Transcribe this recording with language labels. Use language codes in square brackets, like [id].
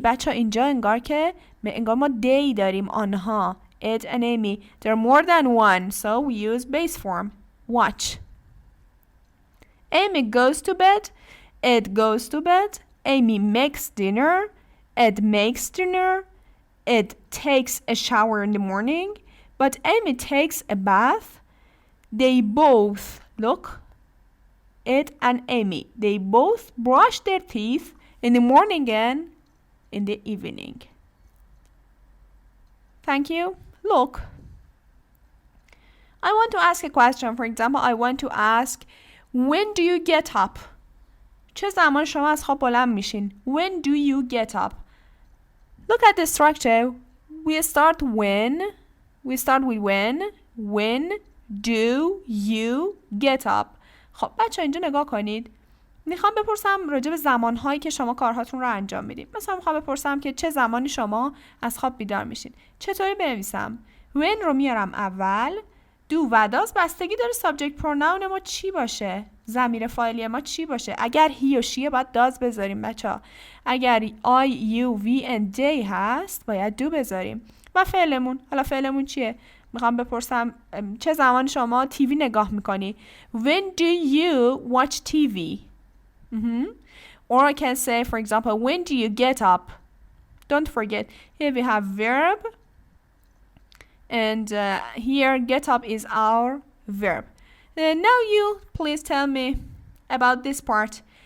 [fa] بچه اینجا انگار ما they داریم آنها. [en] Ed and Amy. There are more than one, so we use base form. Watch. Amy goes to bed. Ed goes to bed. Amy makes dinner. Ed makes dinner. Ed takes a shower in the morning. but Amy takes a bath. They both, look, Ed and Amy, they both brush their teeth in the morning and in the evening. Thank you. Look, I want to ask a question. For example, I want to ask, when do you get up? [fa] چه زمان شما از خواب بلند میشین؟ [en] When do you get up? Look at the structure. We start when. We start with when. When do you get up? [fa] خب بچه اینجا نگاه کنید. میخوام بپرسم راجع به زمانهایی که شما کارهاتون رو انجام میدید. مثلا میخوام بپرسم که چه زمانی شما از خواب بیدار میشین. چطوری بنویسم؟ when رو میارم اول. do و does بستگی داره subject pronoun ما چی باشه. ضمیر فاعلی ما چی باشه. اگر he و she باید does بذاریم بچه. اگر [en] I, you, we and they [fa] هست باید do بذاریم. و فعلمون. حالا فعلمون چیه؟ میخوام بپرسم چه زمان شما تیوی نگاه میکنی. [en] When do you watch TV? Or I can say, for example, when do you get up? Don't forget, here we have verb. And here get up is our verb. Now you please tell me about this part.